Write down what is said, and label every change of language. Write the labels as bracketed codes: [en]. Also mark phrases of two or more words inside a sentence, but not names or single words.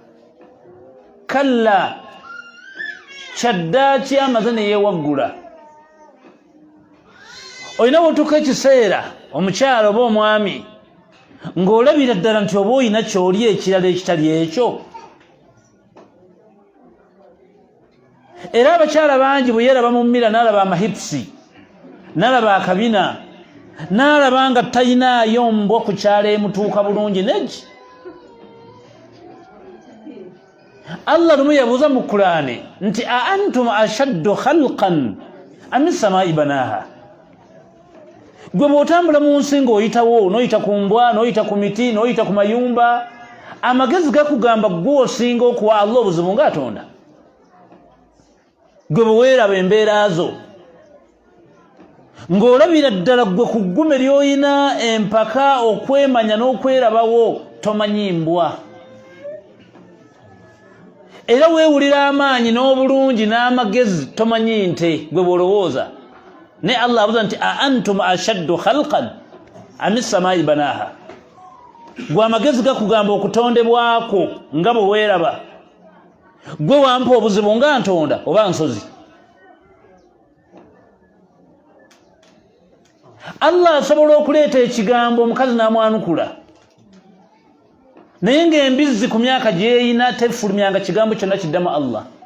[lg] kalla kyaddaaki amaze ne yeewaggula olina bw'otuuka ekiseera omukyalo oba omwami ng'olabira ddala nti oba olina ky'oli ekirala ekitali ekyo era abakyala bangi bwe yeeraba mu mmira n'alaba amahipusi nalaba akabina nalaba nga talinayo mbwa ku kyalo emutuuka bulungi neji. Allah lumu yabuuza mu Qur'ani nti [ar] أأنتم أشد خلقا أم السماء بناها. [lg] Gwe bw'otambula mu nsi ng'oyitawo n'oyita ku mbwa n'oyita ku miti n'oyita ku mayumba, amagezi gakugamba gwe osinga okuwa Allah obuzibu ng'atonda. Gwe bwe weeraba embeera zo ng'olabira ddala gwe ku ggume ly'oyina empaka okwemanya n'okwerabawo tomanyi mbwa. Era weewulira amaanyi n'obulungi n'amagezi tomanyi nte gwe bw'olowooza. Ne Allah abuuza nti [ar] أأنتم أشد خلقا أم السماء بناها. [lg] Gwe amagezi gakugamba okutondebwako nga bwe weeraba. Gwe wampa obuzibu nga ntonda oba nsozi. Allah asobola okuleeta ekigambo omukazi n'amwanukula, naye ng'embizzi ku myaka gyeyina tefulumyanga kigambo kyonna kiddamu Allah.